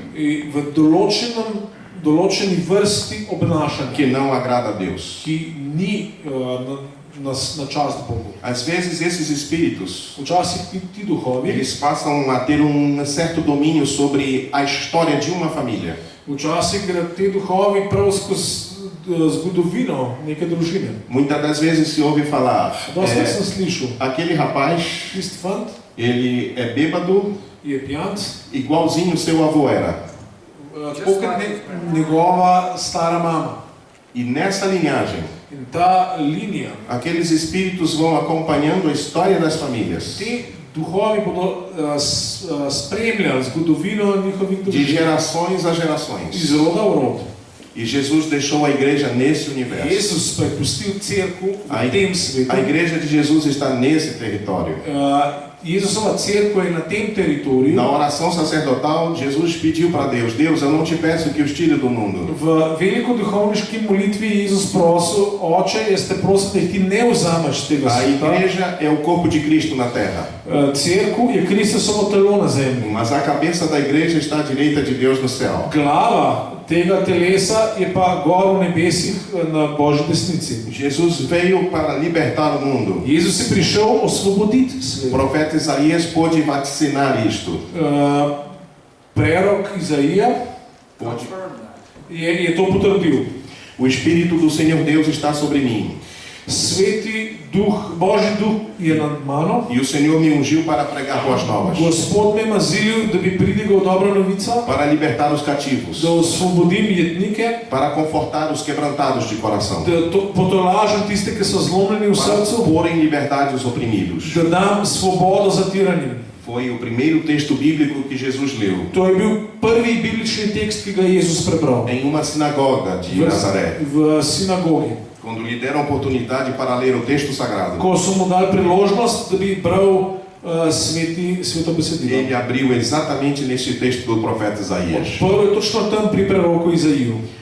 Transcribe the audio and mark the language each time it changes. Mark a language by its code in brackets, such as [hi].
[sl] In v določeni vrsti obnašanja, [pt] que não agrada a Deus. [sl] ki ni na čast Bogu. [pt] Às vezes esses espíritos, [sl] Včasih ti duhovi, [pt] eles passam a ter certo domínio sobre a história de uma família. [sl] včasih gre te duhovi prav skozi zgodovino neke družine. [pt] Muitas das vezes se ouve falar, [sl] Dosti sem slišal, [pt] aquele rapaz, [sl] tisti fant [pt] ele é bêbado, [sl] je pijanc, [pt] igualzinho seu avô era. [sl] tako kot njegova stara mama. [pt] E nessa linhagem, [sl] In ta linija, [pt] aqueles espíritos vão acompanhando a história das famílias, [sl] ti duhovi bodo spremljali zgodovino njihovih [pt] de [sl] družin, [pt] gerações a gerações. [sl] iz roda v rod. [pt] E Jesus deixou a igreja nesse universo. [sl] Jezus pa je pustil cerkev [pt] A [sl] v tem svetu. [pt] A igreja de Jesus está nesse território. [sl] Jezusova cerkev je na tem teritoriju. [pt] Na oração sacerdotal, Jesus pediu para Deus: Deus, eu não te peço que os tire do mundo. [sl] V velikoduhovniški molitvi je Jezus prosil, Oče, jaz te prosim, da jih ti ne vzameš tega [pt] A [sl] sveta. [pt] igreja é o corpo de Cristo na terra, [sl] Cerkev je Kristusovo telo na zemlji. [pt] mas a cabeça da igreja está à direita de Deus no céu. [sl] Glava tega telesa je pa gor v nebesih na Božji desnici. [pt] Jesus veio para libertar o mundo. [sl] Jezus je prišel osvoboditi [pt] O [sl] svet. [pt] profeta Isaías pôde vaticinar isto. [sl] Prerok Izaija [pt] Pôde. [sl] je to potrdil. [pt] O Espírito do Senhor Deus está sobre mim, [sl] Sveti duh, Božji duh je nad mano. [pt] e o Senhor me ungiu para pregar boas novas, [sl] Gospod me mazilil, da bi pridigal dobra novica, [pt] para libertar os cativos, [sl] da osvobodim jetnike, [pt] para confortar os quebrantados de coração, [sl] da potolažim tiste, ki so zlomljeni v [pt] para [sl] srcu, [pt] pôr em liberdade os oprimidos. [sl] da dam svobodo zatiranim. [pt] Foi o primeiro texto bíblico que Jesus leu [sl] To je bil prvi biblični tekst, ki ga je Jezus prebral [pt] em uma sinagoga de Nazaré, [sl] v sinagogi. [pt] quando lhe deram oportunidade para ler o texto sagrado. [sl] Ko so mu dali priložnost, da bi bral sveto besedilo. [pt] Ele abriu exatamente neste texto do profeta Isaías. [sl] Prvo je točno tam pri preroku Izaiju.